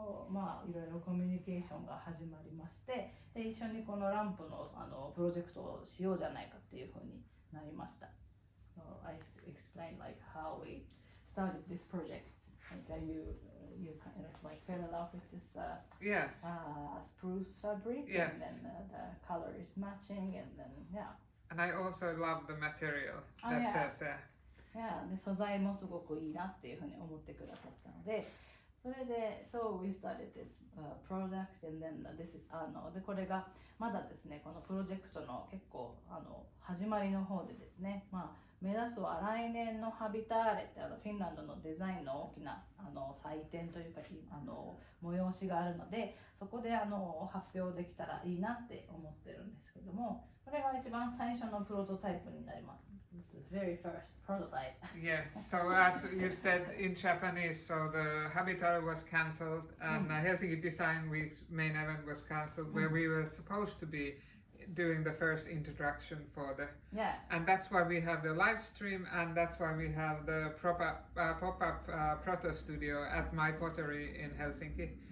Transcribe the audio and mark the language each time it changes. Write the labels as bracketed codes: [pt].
[ja] まあいろいろコミュニケーションが始まりまして、で一緒にこのランプのプロジェクトをしようじゃないかっていうふうになりました。 [en] So I explained like how we started this project. Like you kind of like fell in love with this Yes. spruce fabric, Yes. and then the color is matching, and then yeah. And I also love the material. Oh, That yeah. says [ja] Yeah, で素材もすごくいいなっていうふうに思ってくださったので、それで [en] So we started this product, and then this is [ja] でこれがまだですねこのプロジェクトの結構始まりの方でですね、まあ目指すは来年のハビターレってフィンランドのデザインの大きな祭典というか催しがあるので、そこで発表できたらいいなって思ってるんですけども、これが一番最初のプロトタイプになります。 [en] This is the very first prototype. yes. So as you said in Japanese, so the Habitat was cancelled, and Helsinki Design Week's main event was cancelled, where we were supposed to be doing the first introduction for the and that's why we have the live stream, and that's why we have the pop-up proto studio at my Pottery in Helsinki.